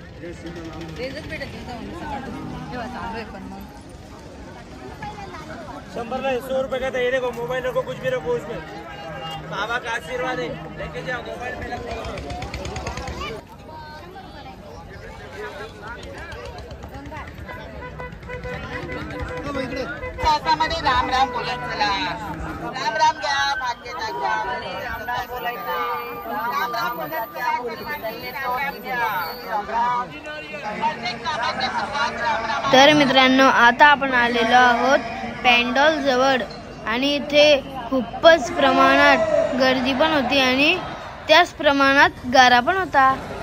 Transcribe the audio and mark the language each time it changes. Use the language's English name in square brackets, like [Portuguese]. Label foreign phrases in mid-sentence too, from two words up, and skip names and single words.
[Hindi] 100 नहीं 100 रुपए का तो ये देखो, मोबाइल रखो, कुछ भी रखो उसमें, बाबा का आशीर्वाद है, लेके जाओ मोबाइल में रखो। [Marathi] राम राम बोलत चला, राम राम घ्या, भाग्यचा घ्या, राम राम बोलायचं, राम राम बोलत चला, तर मित्रांनो, आता आपण आलेलो आहोत पॅन्डॉल जवळ आणि इथे खूपच प्रमाणात गर्दी पण होती आणि त्याच प्रमाणात गारा पण होता।